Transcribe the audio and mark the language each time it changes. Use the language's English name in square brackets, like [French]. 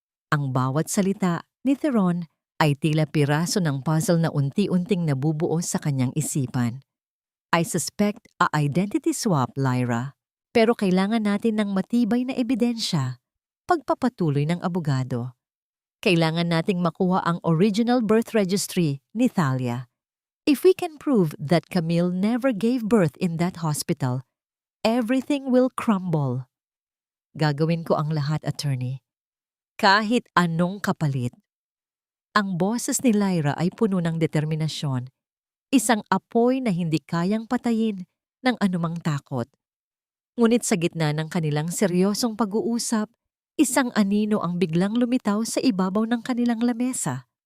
[Filipino] Ang bawat salita ni Theron ay tila piraso ng puzzle na unti-unting nabubuo sa kanyang isipan. [English] I suspect a identity swap, [Filipino] Lyra. Pero kailangan natin ng matibay na ebidensya, pagpapatuloy ng abogado. Kailangan nating makuha ang original birth registry ni Thalia. [English] If we can prove that Camille never gave birth in that hospital, everything will crumble. [Filipino] Gagawin ko ang lahat, attorney. Kahit anong kapalit. Ang boses ni Lyra ay puno ng determinasyon, isang apoy na hindi kayang patayin ng anumang takot. Ngunit sa gitna ng kanilang seryosong pag-uusap, isang anino ang biglang lumitaw sa ibabaw ng kanilang lamesa.